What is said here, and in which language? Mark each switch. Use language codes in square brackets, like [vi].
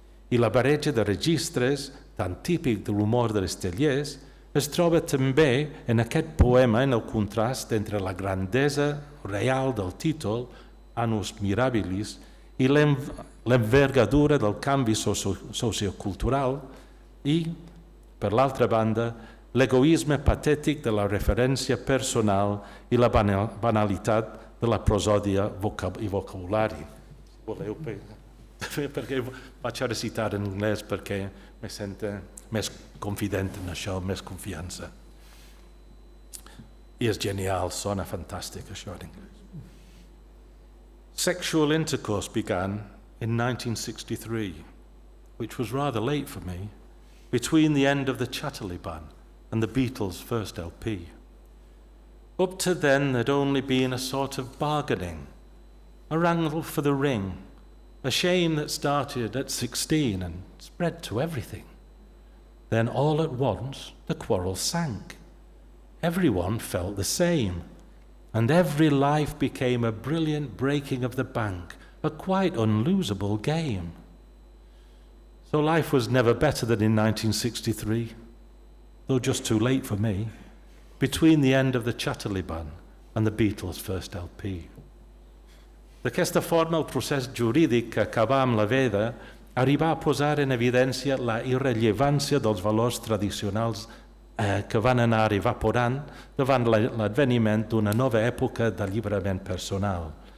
[ca] I la barreja de registres, tan típic de l'humor dels tellers, es troba també en aquest poema en el contrast entre la grandesa real del títol, Annus Mirabilis, i l'envergadura del canvi sociocultural i, per l'altra banda, l'egoisme patètic de la referència personal i la banalitat de la prosòdia i vocabulari. Voleu, perquè vaig a recitar en anglès perquè me sento més confident en això, més confiança. I és genial, sona fantàstic això en anglès. [en] Sexual intercourse began in 1963, which was rather late for me, between the end of the Chatterley ban and the Beatles' first LP. Up to then, there'd only been a sort of bargaining, a wrangle for the ring, a shame that started at 16 and spread to everything. Then all at once, the quarrel sank. Everyone felt the same, and every life became a brilliant breaking of the bank, a quite unlosable game. So life was never better than in 1963. though just too late for me, between the end of the Chatterley Ban and the Beatles' first LP. [ca] D'aquesta forma, el procés jurídic que acabà amb la veda arribà a posar en evidència la irrellevància dels valors tradicionals que van anar evaporant davant l'adveniment d'una nova època d'alliberament personal.